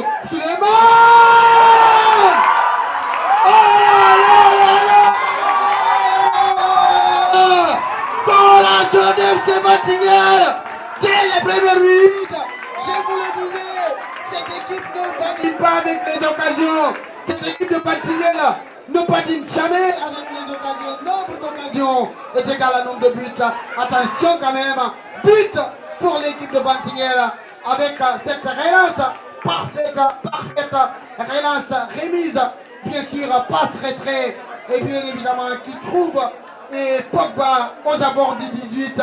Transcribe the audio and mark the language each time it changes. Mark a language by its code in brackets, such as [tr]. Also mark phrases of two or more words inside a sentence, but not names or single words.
[fr] Suleiman! Oh là là! Corazon FC Batingela! Dès les premières minutes, je vous le disais, cette équipe ne badine pas avec les occasions. Cette équipe de Batingela ne badine jamais avec les occasions. Nombre d'occasions est égal à nombre de buts. Attention quand même, but pour l'équipe de Batingela avec cette relance parfaite, relance remise, bien sûr, passe retrait et bien évidemment qui trouve et Pogba aux abords du 18.